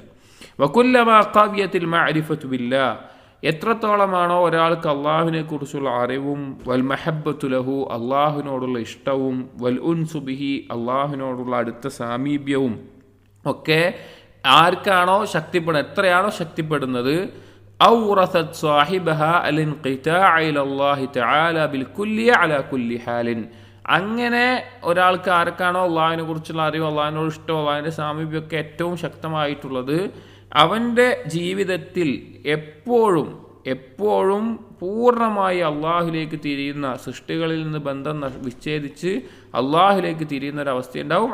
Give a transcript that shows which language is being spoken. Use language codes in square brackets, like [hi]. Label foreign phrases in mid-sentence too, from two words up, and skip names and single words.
[ar] وكلما قويت المعرفة بالله, [ml] എത്രത്തോളമാണോ ഒരാൾക്ക് അള്ളാഹുവിനെ കുറിച്ചുള്ള അറിവും, [ar] والمحبة له, [ml] അള്ളാഹുവിനോടുള്ള ഇഷ്ടവും, [ar] والأنس به, [ml] അള്ളാഹുവിനോടുള്ള അടുത്ത സാമീപ്യവും ഒക്കെ ആർക്കാണോ എത്രയാണോ ശക്തിപ്പെടുന്നത്, [ar] أورثت صاحبها الانقطاع إلى الله تعالى بالكلية على كل حال. [ml] അങ്ങനെ ഒരാൾക്ക് ആർക്കാണോ അള്ളാഹിനെ കുറിച്ചുള്ള അറിവ്, അള്ളാഹിനോട് ഇഷ്ടം, അള്ളാഹിൻ്റെ സാമീപ്യമൊക്കെ ഏറ്റവും ശക്തമായിട്ടുള്ളത്, അവൻ്റെ ജീവിതത്തിൽ എപ്പോഴും പൂർണ്ണമായി അള്ളാഹുലേക്ക് തിരിയുന്ന, സൃഷ്ടികളിൽ നിന്ന് ബന്ധം വിച്ഛേദിച്ച് അള്ളാഹുലേക്ക് തിരിയുന്ന ഒരവസ്ഥ ഉണ്ടാവും.